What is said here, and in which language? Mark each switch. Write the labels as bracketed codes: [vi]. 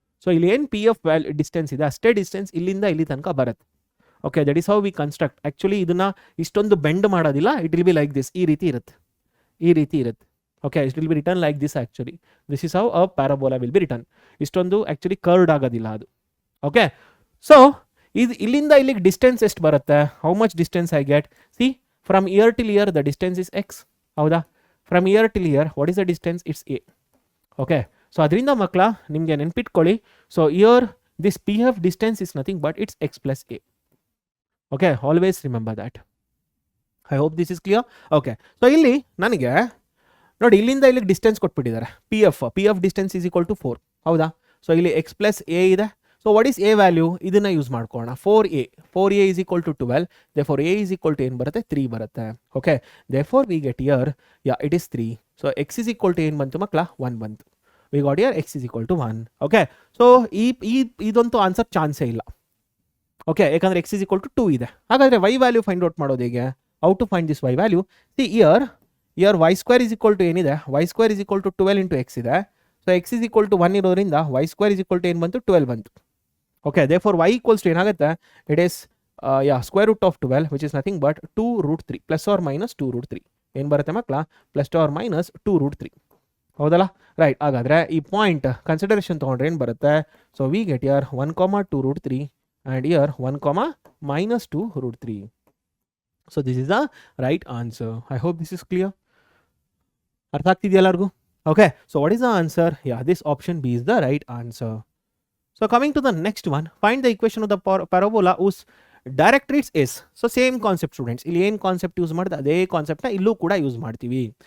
[kn] So ಇಲ್ಲಿ ಏನು P F distance ಇದೆ ಅಷ್ಟೇ ಡಿಸ್ಟೆನ್ಸ್ ಇಲ್ಲಿಂದ ಇಲ್ಲಿ ತನಕ ಬರುತ್ತೆ. [en] Okay, that is how we construct. Actually [kn] ಇದನ್ನ ಇಷ್ಟೊಂದು [en] bend [kn] ಮಾಡೋದಿಲ್ಲ, [en] It will be like this. [kn] ಈ ರೀತಿ ಇರುತ್ತೆ. [en] Okay, it will be written like this actually. This is how a parabola will be written. [kn] Istondhu [en] actually curved [kn] agadilla adu. Okay, so illinda illige distance ಎಷ್ಟು ಬರುತ್ತೆ? [en] How much distance I get? See, from here till here the distance is x. [kn] ಹೌದಾ? [en] From here till here what is the distance? It's a. [kn] Okay, so ಅದರಿಂದ ಮಕ್ಕಳ ನಿಮಗೆ ನೆನ್ಪಿಟ್ಕೊಳ್ಳಿ. [en] So here this pf distance is nothing but it's x plus a. Okay, always remember that. I hope this is clear. [kn] Okay, so ಇಲ್ಲಿ ನನಗೆ ನೋಡಿ ಇಲ್ಲಿಂದ ಇಲ್ಲಿಗೆ distance ಕೊಟ್ಬಿಟ್ಟಿದ್ದಾರೆ. [en] P F distance is equal to 4. [kn] ಹೌದಾ? [en] so ಇಲ್ಲಿ X plus A [kn] ಇದೆ. [en] So what is A value? [kn] ಇದನ್ನ use ಮಾಡ್ಕೊಳ್ಳೋಣ. [en] 4a is equal to 12. Therefore A is equal to [kn] ಏನು ಬರುತ್ತೆ? 3 ಬರುತ್ತೆ. [en] Okay, therefore we get here it is 3. So X is equal to [kn] ಏನು ಬಂತು ಮಕ್ಕಳ? 1 ಬಂತು. [en] We got here X is equal to 1. Okay, so [kn] ಇದಂತೂ [en] answer [kn] ಚಾನ್ಸೇ ಇಲ್ಲ. [en] okay, [kn] ಯಾಕಂದ್ರೆ [en] X is equal to 2 [kn] ಇದೆ. ಹಾಗಾದ್ರೆ [en] Y value find out [kn] ಮಾಡೋದು ಹೇಗೆ? [en] How to find this Y value? See here Y square is equal to [kn] ಏನಿದೆ? [en] Y square is equal to 12 into X [kn] ಇದೆ. [en] so X is equal to 1 [kn] ಇರೋದ್ರಿಂದ [en] Y square is equal to [kn] ಏನು ಬಂತು? 12 ಬಂತು. [en] okay, therefore Y equals to [kn] ಏನಾಗುತ್ತೆ? [en] It is square root of 12 which is nothing but 2√3 plus or minus 2√3. [kn] ಏನು ಬರುತ್ತೆ ಮಕ್ಕಳ? [en] Plus or minus 2√3. [kn] ಹೌದಲ್ಲ? [en] Right. [kn] ಹಾಗಾದರೆ ಈ [en] point consideration [kn] ತೊಗೊಂಡ್ರೆ ಏನು ಬರುತ್ತೆ? [en] So we get here 1,2√3 and here 1, minus 2√3. So this is the right answer. I hope this is clear. [kn] ಅರ್ಥ ಆಗ್ತಿದೆಯಾ ಎಲ್ಲರಿಗೂ? [en] Okay, so what is the answer? Yeah, this option B is the right answer. So coming to the next one, find the equation of the parabola whose directrix is. So same concept students. [kn] ಇಲ್ಲಿ ಏನು concept use ಮಾಡಿದೆ ಅದೇ ಕಾನ್ಸೆಪ್ಟ್ನ ಇಲ್ಲೂ ಕೂಡ use ಮಾಡ್ತೀವಿ.